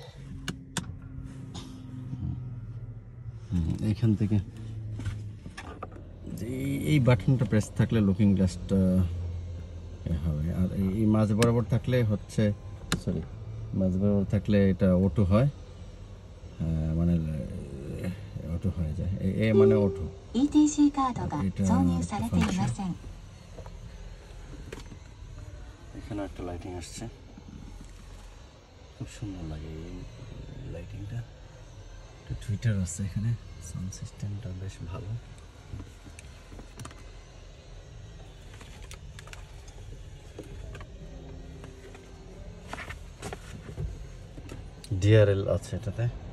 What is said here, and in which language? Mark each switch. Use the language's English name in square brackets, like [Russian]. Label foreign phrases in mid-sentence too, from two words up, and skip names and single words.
[Bangla] এইখান থেকে এই বাটনটা প্রেস থাকলে [English] looking glass [Bangla] হবে, আর এই মাঝ বরাবর থাকলে হচ্ছে মাঝ বরাবর থাকলে এটা অটো হয়, মানে অটো হয়ে যায়। এ মানে অটো। [Japanese] ETC カードが挿入されていません。 [Bangla] এখানে একটা লাইটিং আসছে, খুব সুন্দর লাগে এই লাইটিংটা। একটা টুইটার আছে এখানে, [English] sound system [Bangla] বেশ ভালো। ডিআরএল আছে এটাতে।